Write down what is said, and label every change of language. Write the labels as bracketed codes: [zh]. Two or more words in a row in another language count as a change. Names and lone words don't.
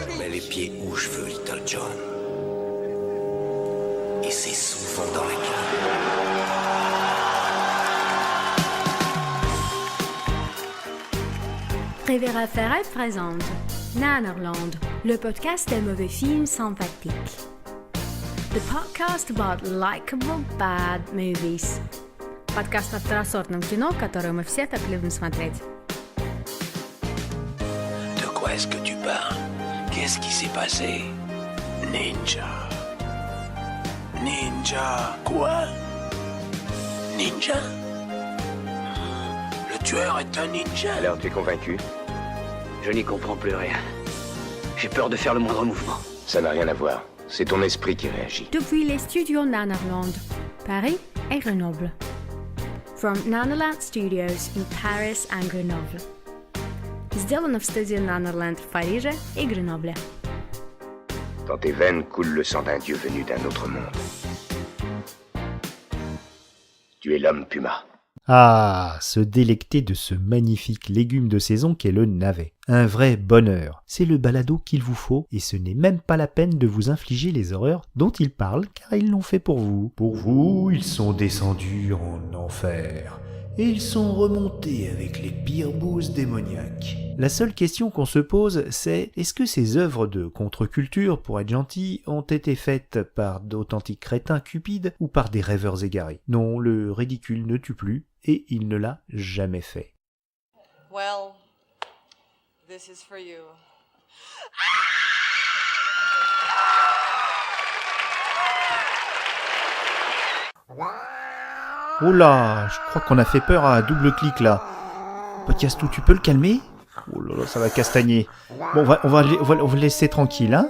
[fr] Mets les pieds où je veux, Little John. Et c'est souvent dans la gueule. Riviera Ferraille présente Nanarland, le podcast des mauvais films sympathiques. [en] The podcast about likable bad movies. [ru] Подкаст о второсортном кино, которое мы все так любим смотреть. [fr] De quoi est-ce que tu parles? Qu'est-ce qui s'est passé? Ninja. Ninja. Quoi? Ninja? Le tueur est un ninja. Alors, tu es convaincu? Je n'y comprends plus rien. J'ai peur de faire le moindre mouvement. Ça n'a rien à voir. C'est ton esprit qui réagit. Depuis les studios Nanarland, Paris et Grenoble. [en] From Nanarland Studios in Paris and Grenoble. [ru] Сделано в студии Nanarland в Париже и Гренобле. [fr] Dans tes veines coule le sang d'un dieu venu d'un autre monde. Tu es l'homme puma. Ah, se délecter de ce magnifique légume de saison qu'est le navet. Un vrai bonheur. C'est le balado qu'il vous faut et ce n'est même pas la peine de vous infliger les horreurs dont ils parlent car ils l'ont fait pour vous. Pour vous, ils sont descendus en enfer et ils sont remontés avec les pires bouses démoniaques. La seule question qu'on se pose, c'est est-ce que ces œuvres de contre-culture, pour être gentil, ont été faites par d'authentiques crétins cupides ou par des rêveurs égarés? Non, le ridicule ne tue plus et il ne l'a jamais fait. [en] Well, this is for you. [fr] Oh là, je crois qu'on a fait peur à double clic là. Podcastou, tu peux le calmer? Oh là là, ça va castagner. Bon, on va le laisser tranquille, hein.